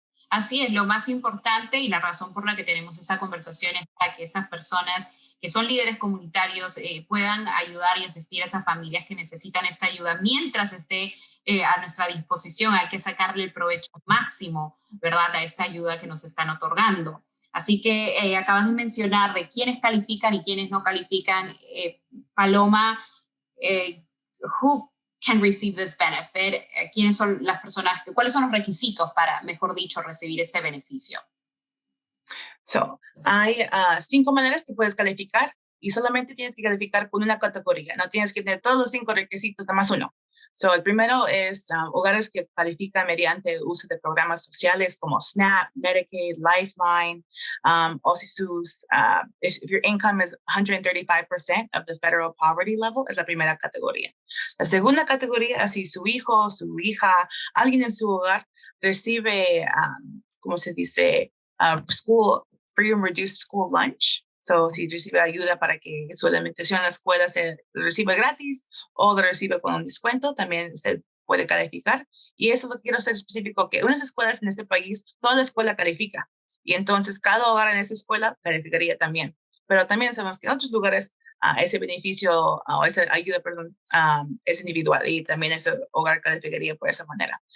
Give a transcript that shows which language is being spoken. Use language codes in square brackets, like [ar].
[es] Así es, lo más importante y la razón por la que tenemos esta conversación es para que estas personas que son líderes comunitarios puedan ayudar y asistir a esas familias que necesitan esta ayuda mientras esté a nuestra disposición. Hay que sacarle el provecho máximo, ¿verdad?, a esta ayuda que nos están otorgando. Así que acabas de mencionar de quiénes califican y quiénes no califican. [en] Paloma, who can receive this benefit? [es] ¿Quiénes son las personas? ¿Cuáles son los requisitos para, mejor dicho, recibir este beneficio? Hay 5 maneras que puedes calificar y solamente tienes que calificar con una categoría. No tienes que tener todos los 5 requisitos, nada más uno. El primero es hogares que califican mediante el uso de programas sociales como SNAP, Medicaid, Lifeline, o si [en] if your income is 135% of the federal poverty level, [es] es la primera categoría. La segunda categoría, si su hijo, su hija, alguien en su hogar recibe, ¿cómo se dice? [en] Free and reduced school lunch. [es] Si recibe ayuda para que su alimentación en la escuela se reciba gratis o lo recibe con un descuento, también usted puede calificar. Y eso lo quiero ser específico, que unas escuelas en este país, toda la escuela califica. Y entonces cada hogar en esa escuela calificaría también. Pero también sabemos que en otros lugares ese beneficio o esa ayuda, es individual y también ese hogar calificaría por esa manera.